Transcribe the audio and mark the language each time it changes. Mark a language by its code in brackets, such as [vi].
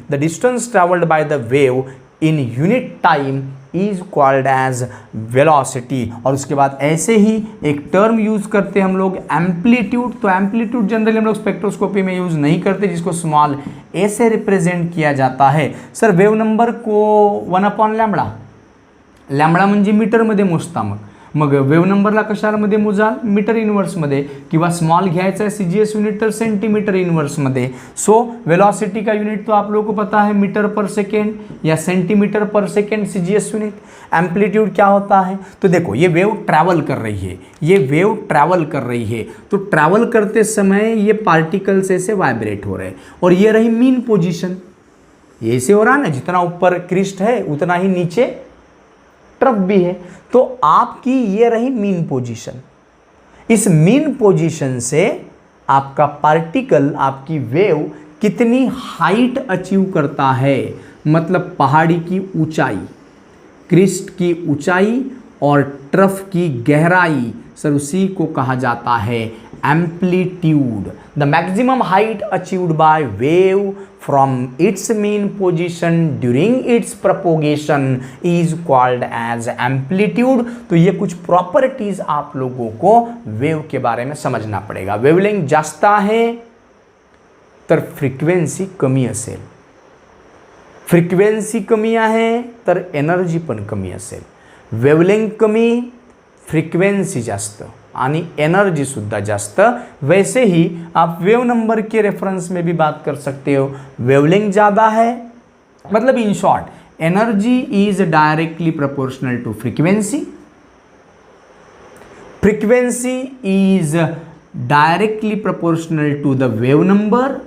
[en] The distance travelled by the wave in unit time is called as velocity. [hi] और उसके बाद ऐसे ही एक टर्म यूज़ करते हैं हम लोग एम्पलीट्यूड. तो एम्पलीट्यूड जनरली हम लोग स्पेक्ट्रोस्कोपी में यूज़ नहीं करते, जिसको स्मॉल ए से रिप्रेजेंट किया जाता है. [mr] सर वेव नंबर को 1/λ, लॅम्बडा म्हणजे मीटरमध्ये मोजता, मग वेव नंबरला कशामध्ये मोजाल, मीटर इन्वर्समध्ये, किंवा स्मॉल घ्यायचा है CGS यूनिट तर सेंटीमीटर इन्वर्समध्ये. [hi] सो वेलोसिटी का यूनिट तो आप लोगों को पता है मीटर पर सेकेंड या सेंटीमीटर पर सेकेंड CGS यूनिट. एम्पलीट्यूड क्या होता है, तो देखो ये वेव ट्रैवल कर रही है, तो ट्रैवल करते समय ये पार्टिकल्स ऐसे वाइब्रेट हो रहे हैं, और ये रही मीन पोजीशन, ये ऐसे हो रहा है ना, जितना ऊपर क्रिस्ट है उतना ही नीचे ट्रफ भी है. तो आपकी ये रही मीन पोजीशन. इस मीन पोजीशन से आपका पार्टिकल, आपकी वेव कितनी हाइट अचीव करता है, मतलब पहाड़ी की ऊंचाई, क्रिस्ट की ऊंचाई और ट्रफ की गहराई, सर उसी को कहा जाता है amplitude. [en] The maximum height achieved by wave from its mean position during its propagation is called as amplitude. [hi] तो ये कुछ प्रॉपर्टीज आप लोगों को वेव के बारे में समझना पड़ेगा। [mr] वेवलेंथ जास्त आहे तर फ्रिक्वेन्सी कमी असेल, फ्रिक्वेन्सी कमी आहे तर एनर्जी पण कमी असेल, वेवलेंथ कमी, फ्रिक्वेन्सी जास्त आणि एनर्जी सुद्धा जास्त। [hi] वैसे ही आप वेव नंबर के रेफरेंस में भी बात कर सकते हो। वेवलेंथ ज़्यादा है मतलब [en] In short energy is directly proportional to frequency, frequency is directly proportional to the wave number.